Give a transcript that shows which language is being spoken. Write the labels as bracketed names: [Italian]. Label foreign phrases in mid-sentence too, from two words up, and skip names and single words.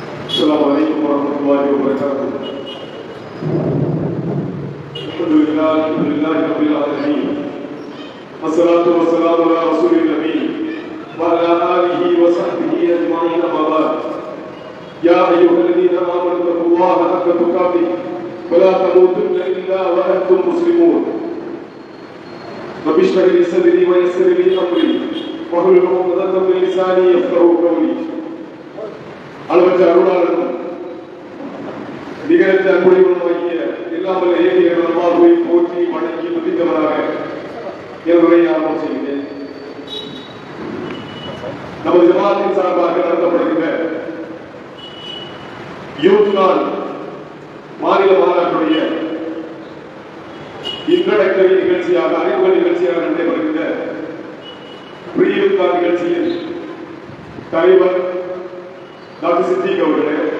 [Arabic] السلام عليكم ورحمة الله وبركاته. الحمد لله رب العالمين، والصلاة والسلام على رسول النبي وعلى آله وصحبه أجمعين. أما بعد، يا أيها الذين آمنوا اتقوا الله حق تقاته ولا تموتن إلا وأنتم مسلمون. رب اشرح لي صدري ويسر لي أمري واحلل عقدة من لساني يفقهوا قولي. [Tamil] அளவற்ற அருளாளரும் நிகழ்த்த அன்புடையவனுமாகிய இல்லாமல் ஏகிய அல்லாஹ்வை போற்றி வணங்கி துதித்தவனாக என் உரையை ஆரம்பம் செய்கிறேன். நமது ஜமாத்தின் சார்பாக நடத்தப்படுகின்ற யூத் நாள் மாநில மாநாட்டுடைய இன்ட்ரோடக்டரி நிகழ்ச்சியாக அறிமுக நிகழ்ச்சியாக நடைபெறுகின்ற பிரியூத் நிகழ்ச்சியில் தலைவர் டாக்டர் சித்திக் அவர்களே,